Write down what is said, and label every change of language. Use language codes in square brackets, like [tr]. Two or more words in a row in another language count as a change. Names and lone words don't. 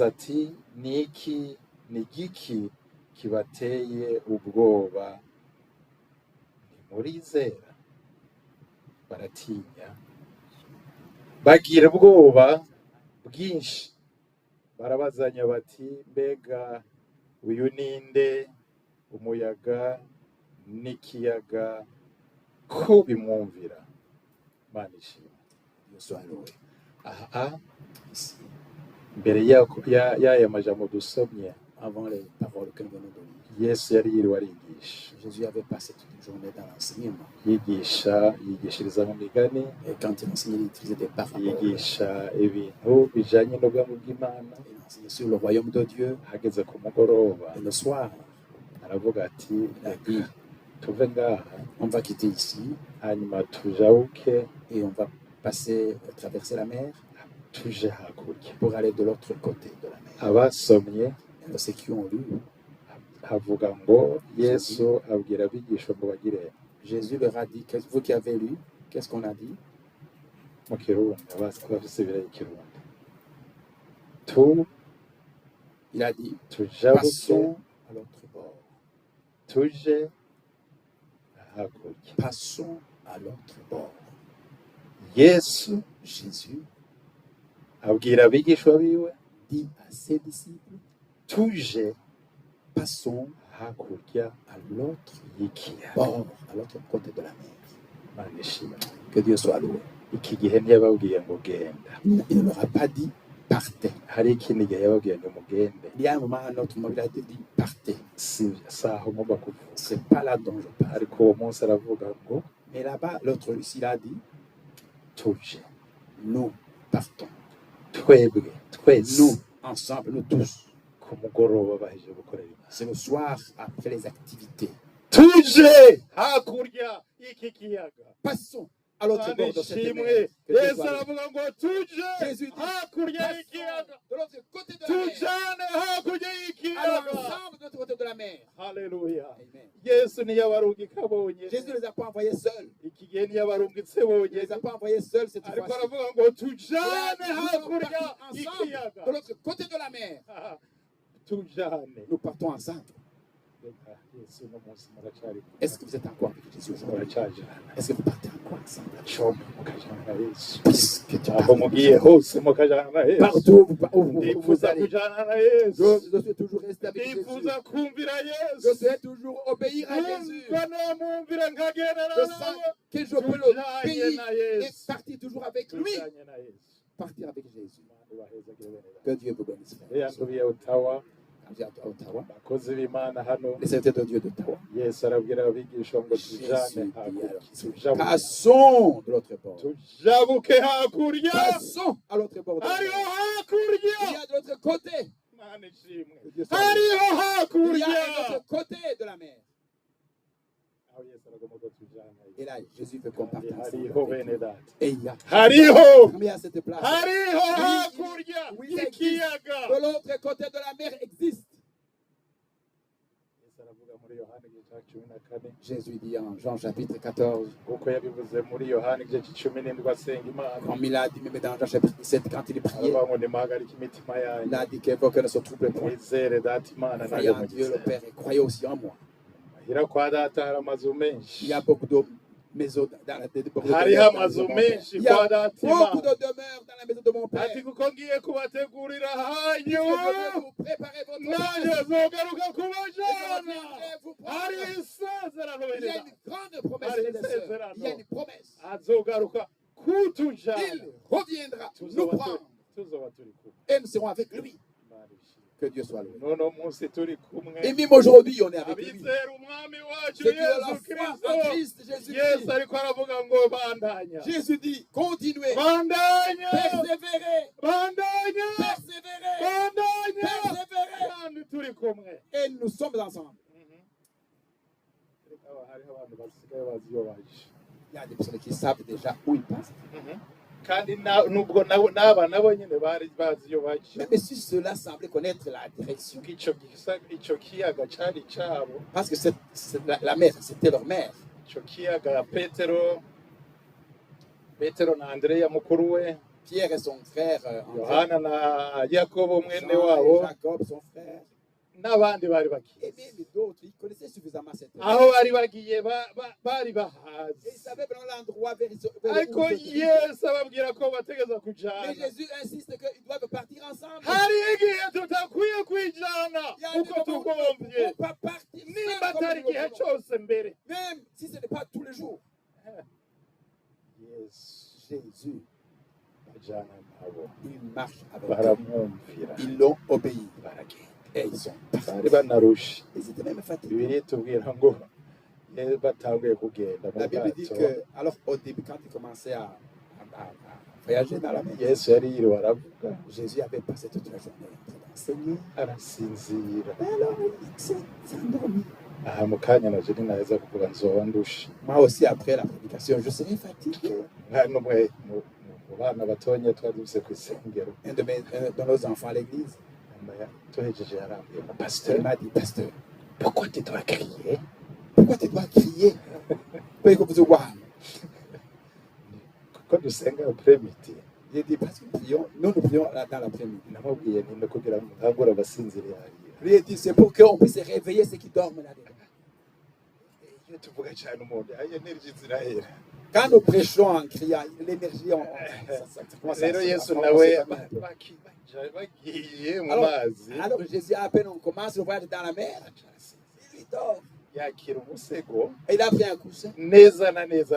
[rn] ati ni igiki kibateye ubwoba ntimurizera baratinya bagira ubwoba bwinshi barabazanya bati mbega uyu ninde umuyaga n'ikiyaga ko bimwumvira Imana ishimwe [fr] Dieu soit loué. [rn] aha mbere y'aya majambo dusomye [fr] Avant les paroles que nous venons de lire, [rn] yesu yari yiriwe arigisha [fr] Jésus avait passé toute une journée dans l'enseignement. [rn] yigishiriza mu migani [fr] Et quand il enseignait, il utilisait des paraboles. [rn] yigisha ibintu bijanye n'ubwami bw'imana [fr] Il enseignait sur le royaume de Dieu. [rn] hageze ku mugoroba [fr] Et le soir, [rn] aravuga ati [fr] il a dit, [rn] tuve ngaha [fr] on va quitter ici [rn] hanyuma tujabuke [fr] et on va passer, traverser la mer [rn] tuje hakurya [fr] pour aller de l'autre côté de la mer. [rn] abasomye [fr] Et ceux qui ont lu, [rn] havuga ngo yesu abwira abigishwa ngo bagire [fr] Jésus leur a dit, vous qui avez lu, qu'est-ce qu'on a dit? [rn] mu kirundi abafise ibira y'ikirundi [fr] Il a dit, [rn] tujabuke [fr] passons à l'autre bord. [rn] tuje hakurya [fr] Passons à l'autre bord. [rn] yesu [fr] Jésus [rn] abwira abigishwa biwe [fr] dit à ses disciples, [rn] tuje [fr] passons [rn] hakurya [fr] à l'autre [rn] y'ikiyaga [fr] bord, à l'autre côté de la mer. [rn] Imana ishimwe [fr] Que Dieu soit loué. [rn] iki gihe ntiyababwiye ngo genda [fr] Il ne leur a pas dit, partez. [rn] hari ikindi gihe yababwiye ngo mugende [fr] Il y a un moment, à un autre moment, il a dit, partez. [rn] si saho ngomba kuvuga [fr] C'est pas là dont je parle. [rn] ariko uwo munsi aravuga ngo [fr] Mais là-bas, l'autre, il a dit, [rn] tuje [fr] nous partons. [rn] twebwe twese [fr] Nous, ensemble, nous tous. [rn] ku mugoroba bahejeje gukorera Imana [fr] C'est le soir, après les activités. [rn] tuje hakurya y'iki kiyaga [fr] Passons à l'autre [rn] Imana [fr] bord de cette [rn] ishimwe [fr] mer. Que Dieu [rn] yesu [fr] soit loué. [rn] aravuga ngo tuje [fr] Jésus dit, [rn] hakurya [fr] passons [rn] y'ikiyaga [fr] de l'autre côté de la mer. [rn] tujane hakurya [fr] Allons [rn] y'ikiyaga [fr] ensemble de l'autre côté de la mer. [rn] haleluya [fr] Amen. [rn] yesu ntiyabaruga ikabonye [fr] Jésus ne les a pas envoyés seuls. [rn] iki gihe igihe ntiyabarungitse [fr] Il ne [rn] bonyine [fr] les a pas envoyés seuls cette [rn] ariko [fr] fois-ci. [rn] aravuga ngo tujane [fr] Nous sommes [rn] hakurya [fr] partis ensemble [rn] y'ikiyaga [fr] de l'autre côté de la mer. [rn] tujane [fr] Nous partons ensemble. [rn] reka yesu uno munsi muracari kumwe. [fr] Est-ce que vous êtes encore avec Jésus aujourd'hui? [rn] muracajana [fr] Est-ce que vous partez encore ensemble? [rn] combi mukajana na yesu [fr] Puisque tu [rn] aho mugiye hose mukajana na yesu [fr] partout où vous [rn] ndifuza [fr] allez. [rn] kujana na yesu [fr] Je suis toujours resté avec Jésus. [rn] ndifuza kumvira [fr] Je [rn] yesu [fr] souhaite toujours obéir à Jésus. [rn] numva nomumvira nkagendana [fr] Je [rn] nawe [fr] sens que je peux l'obéir et partir toujours avec lui. [rn] tujanye na yesu [fr] Partir avec Jésus. [rn] ubahezagire bene data. [fr] Que Dieu vous bénisse. [rn] yandubiye utawa [fr] Quand j'ai à Ottawa, [rn] abakozi b'imana hano [fr] les serviteurs de Dieu d'Ottawa, [rn] yesu arabwira abigisha ngo tujane hakurya tujabuke [fr] passons de l'autre bord. [rn] tujabuke hakurya [fr] Passons à l'autre bord. [rn] hariho [fr] Il y [rn] hakurya [fr] a de l'autre côté. [rn] mana ishimwe [fr] Que Dieu soit [rn] hariho [fr] béni. Il y a [rn] hakurya [fr] de l'autre côté de la mer. [rn] aho yesu aragomba ko tujana [fr] Et là, Jésus veut qu'on parte ensemble. [rn] hariho bene data [fr] Et il y a [rn] hariho [fr] mais à cette place. [rn] hariho hakurya [fr] Oui, [rn] y'ikiyaga [fr] de l'autre côté de la mer existe. [rn] yesu aravuga muri yohani igice cya 14 [fr] Jésus dit en Jean chapitre 14, [rn] kuko yabivuze muri yohani igice c'17 asenga imana [fr] comme il a dit même dans Jean chapitre 17, quand il priait, [rn] aravuga ngo nimuhagarike imitima [fr] il [rn] yanyu [fr] a dit que ne se trouble point. [rn] mwizere data imana [fr] Croyez [rn] nayo [fr] en Dieu le [rn] mugize [fr] Père et croyez aussi en moi. [rn] hira kwa data hari amazu [fr] Il [rn] menshi [fr] y a beaucoup de maisons dans la tête de [rn] hariho amazu menshi [fr] Il y a [rn] kwa data [fr] beaucoup [rn] imana [fr] de demeures dans la maison de mon Père. [rn] ati kuko ngiye kubategurira hanyu [fr] Je vais vous préparer votre [rn] nanjye [fr] place. [rn] zogaruka [fr] Et je [rn] kubajana [fr] reviendrai vous [rn] hari [fr] prendre. [rn] isezerano [fr] Il y [rn] bene [fr] a [rn] data [fr] une grande promesse, Allez, frères et c'est sœurs. Il y a une promesse. [rn] azogaruka kutujana [fr] Il reviendra nous [rn] tuzoba [fr] prendre [rn] turi kumwe [fr] et nous serons avec lui. [rn] Imana ishimwe. [fr] Que Dieu soit loué. [rn] nono munsi turi kumwe [fr] Et même aujourd'hui, on est avec lui. [rn] abizera umwami wacu [fr] Ceux qui ont la [rn] yesu [fr] foi en [rn] kirisito [fr] Christ Jésus. [rn] yesu ariko aravuga ngo bandanya [fr] Jésus dit, continuez, [rn] bandanya [fr] persévérez, [rn] bandanya [fr] persévérez, [rn] bandanya [fr] persévérez. [rn] kandi turi kumwe [fr] Et nous sommes ensemble. [rn] hariho abantu basigaye bazi iyo baje [fr] Il y a des personnes qui savent déjà où ils passent. [rn] kandi nubwo n'aba nabo nyine bari bazi iyo baje [fr] Même si cela semblait connaître la direction. [rn] icyo kiyaga cyari cyabo [fr] Parce que la mer, c'était leur mère. [rn] icyo kiyaga petero na andereya mukuru we [fr] Pierre et son frère, André, [rn] yohana na yakobo mwene [fr] Jean [rn] wabo [fr] et Jacob, son frère, [rn] n'abandi bari [fr] et [rn] bakizi [fr] même d'autres, ils connaissaient suffisamment cette mer. [rn] aho bari bagiye bari [fr] Et ils [rn] bahazi [fr] savaient vraiment l'endroit vers [rn] ariko [fr] où ils se [rn] yesu ababwira ko bategeza [fr] Mais [rn] kujana [fr] Jésus insiste qu'ils doivent partir ensemble. [rn] hariho igihe tutakwiye kwijana [fr] Il y a des [rn] uko [fr] moments où [rn] tugombye [fr] on ne peut pas partir [rn] nimba [fr] seul comme [rn] atari [fr] nous [rn] igihe [fr] le voulons. [rn] cyose mbere [fr] Même si ce n'est pas tous les jours. [rn] yesu [fr] Jésus, [rn] bajana nabo [fr] il marche avec eux. [rn] baramwumvira [fr] Ils l'ont obéi. [rn] baragenda [fr] Et ils sont [rn] bari [fr] partis. [rn] banarushe [fr] Ils étaient même fatigués. [rn] bibiri tubwira ngo batanguye kugenda mu [fr] La Bible dit [rn] bwato [fr] que, alors au début, quand ils commençaient à voyager dans la mer, [rn] yesu yari yiriwe aravuga [fr] Jésus avait passé toute la journée en train d'enseigner. [rn] arasinzira [fr] Et alors, il s'est endormi. [rn] aha mu kanya naje ninaheza kuvuga nzoba ndushe [fr] Moi aussi, après la prédication, je serai fatigué. [rn] n'umwe mu bana batonya twari dufise ku isengero [fr] Un de nos enfants à l'église, [rn] tuhejeje yarambiye mu [fr] il [rn] pasiteri [fr] m'a dit, pasteur, pourquoi tu dois crier pourquoi tu dois crier? Pourquoi il faut vous voir? [rn] kuko dusenga apremidi [fr] J'ai dit, parce que nous prions dans l'après-midi. [rn] namubwiye nti kugira ngo ntagure abasinziriye hariya [fr] Lui a dit, c'est pour qu'on puisse réveiller ceux qui dorment là-dedans. [rn] iyo tuvuga cyane umuntu energy zirahera [fr] Quand nous prêchons en criant, l'énergie, ça commence [rn] rero yesu [fr] se [rn] nawe [fr] calmer un peu. [rn] bagiye mu [fr] Alors, [rn] mazi [fr] alors Jésus, à peine on commence le voyage dans la mer, il dort. [rn] yakira umusego [fr] Et il a pris un coussin. [rn] neza na neza